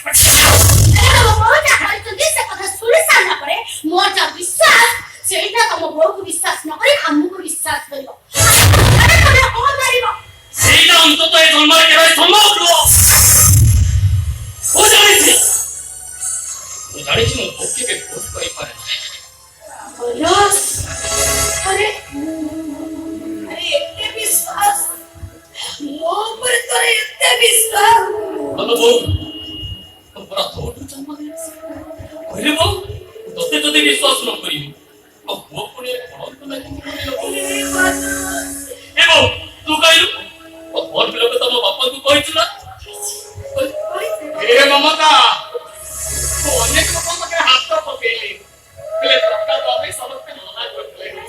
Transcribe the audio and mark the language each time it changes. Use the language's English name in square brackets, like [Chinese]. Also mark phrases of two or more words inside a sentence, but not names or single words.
[Odia] ସେଇଟା ତମ ବୋଉକୁ ବିଶ୍ୱାସ ନ କରି ଆମକୁ ବିଶ୍ୱାସ କରିବ ସେଇଟା ଅନ୍ତତଃ ଏ ଜନ୍ମରେ କେବେ ସମ୍ଭବ ନୁହଁ ମୁଁ ଜାଣିଛି ମୁଁ କେବେ ଭୁଲ କରିପାରେ [Hindi] अरे अरे इतने विश्वास [Odia] ମୋ ଉପରେ ତୋର ଏତେ ବିଶ୍ୱାସ ବୋଉ ପୁରା ତୋଠୁ ଜନ୍ମ ଦେଇଛି କହିଲେ ବୋଉ ତତେ ଯଦି ବିଶ୍ୱାସ ନ କରିବି ଆଉ ମୋ ପୁଣି ପଢ଼ନ୍ତୁ ନାହିଁ ଏ ବୋଉ ତୁ କହିଲୁ ଭୋଟ ବିଲୋକ ତମ ବାପାଙ୍କୁ କହିଛୁ ନା ଏ ମମତା ତୁ ଅନେକ ଲୋକଙ୍କ ପାଖରେ ହାତ ପକେଇଲି ହେଲେ ଟଙ୍କା ତ ଆମେ ସମସ୍ତେ ମନା କରିଥିଲେ